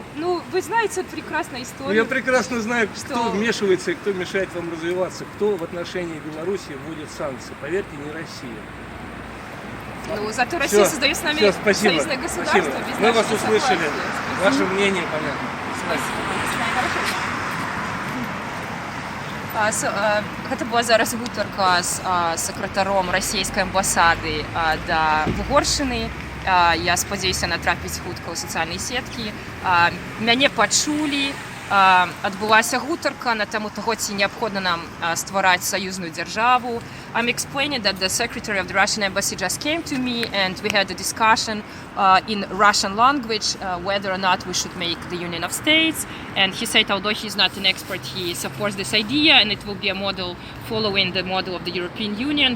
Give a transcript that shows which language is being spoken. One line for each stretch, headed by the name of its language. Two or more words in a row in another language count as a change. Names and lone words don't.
Russian: Ну, вы знаете прекрасно Ну, историю. я прекрасно знаю, кто Что? вмешивается и кто мешает вам развиваться, кто в отношении Беларуси вводит санкции. Поверьте, не Россия. Ну, зато Россия Всё, создает с нами всё, спасибо, союзное государство спасибо. без Мы вас нашего услышали. согласия. Ваше мнение понятно.
Belarusian: Гэта была зараз гутарка з сакратаром расійскай амбасады да Вугоршчыны. Я спадзяюся натрапіць хутка ў сацыяльнай сеткі. Мяне пачулі, адбылася гутарка на таму таго, ці неабходна нам ствараць саюзную дзяржаву.
English: I'm explaining that the secretary of the Russian embassy just came to me and we had a discussion in Russian language whether or not we should make the Union of States. And he said, although he's not an expert, he supports this idea and it will be a model following the model of the European Union.